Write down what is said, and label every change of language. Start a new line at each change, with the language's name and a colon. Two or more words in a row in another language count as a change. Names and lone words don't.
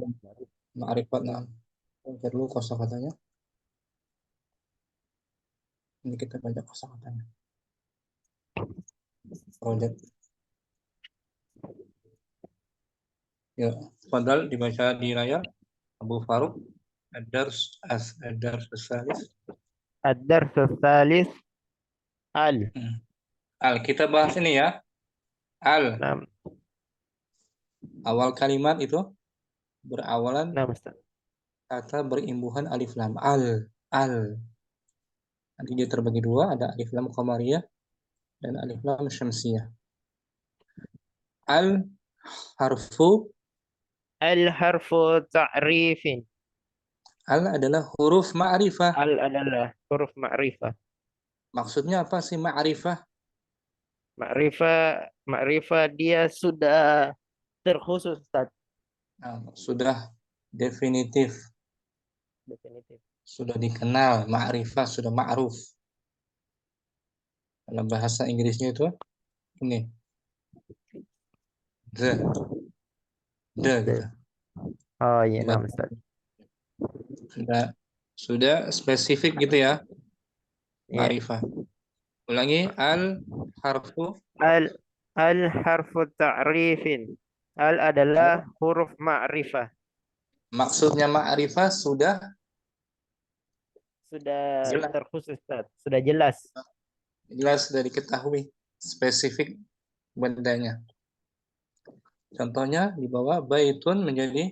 Indonesian: dulu ma'rifat. Nah, baca dulu kosakatanya. Ini kita baca kosakatanya. Project. Ya, padahal dibaca di layar Abu Faruk.
Arabic: الدرس الثالث. الدرس ثالث. ال.
Indonesian: Al, kita bahas ini ya. Al, Naam. awal kalimat itu berawalan Naam, Ustaz. kata berimbuhan alif lam. Al. Nanti dia terbagi dua, ada alif lam qamariyah dan alif lam syamsiyah.
Arabic: ال حرف, الحرف تعريف.
Indonesian: al adalah huruf ma'rifah. Al adalah huruf ma'rifah. Maksudnya apa sih ma'rifah? Ma'rifah dia sudah terkhusus, Ustaz. Nah, sudah definitif, Definitif. sudah dikenal, ma'rifah, sudah ma'ruf. Dalam bahasa Inggrisnya itu ini, the gitu. Oh iya, naam, Bahasa Ustaz. sudah spesifik gitu ya, Ya. ma'rifah. Ulangi,
Arabic: ال حرف. ال الحرف تعريف.
Indonesian: Al adalah huruf ma'rifah. Maksudnya ma'rifah sudah Sudah jelas, terkhusus, Ustaz. Sudah jelas. sudah diketahui spesifik bendanya. Contohnya di bawah baitun menjadi